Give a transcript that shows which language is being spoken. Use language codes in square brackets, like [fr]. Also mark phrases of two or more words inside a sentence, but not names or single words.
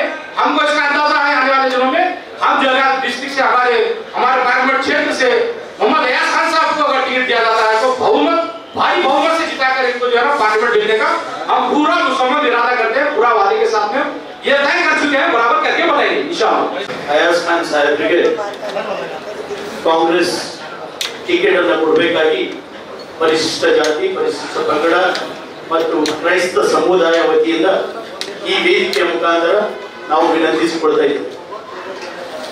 [hi] हमको इसका अंदाजा है आने वाले दिनों में हम जो है डिस्ट्रिक्ट से हमारे पार्लियामेंट क्षेत्र से मोहम्मद अयाज खान साहब को अगर टिकट दिया जाता है तो भारी बहुमत से जिताकर इनको जो है ना पार्लियामेंट भेजने का हम पूरा मुसम्मत इरादा करते हैं, पूरा वादे के साथ में ये तय कर चुके हैं, बराबर करके बताएंगे इंशाअल्लाह। [kn] ಅಯಾಜ್ ಖಾನ್ ಸಾಹೇಬರಿಗೆ ಕಾಂಗ್ರೆಸ್ ಟಿಕೆಟ್ ಅನ್ನು ಕೊಡಬೇಕಾಗಿ ಪರಿಶಿಷ್ಟ ಜಾತಿ, ಪರಿಶಿಷ್ಟ ಪಂಗಡ ಮತ್ತು ಕ್ರೈಸ್ತ ಸಮುದಾಯ ವತಿಯಿಂದ ಈ ವೇದಿಕೆಯ ಮುಖಾಂತರ ನಾವು ವಿನಂತಿಸಿಕೊಳ್ತಾ ಇದ್ದೇವೆ.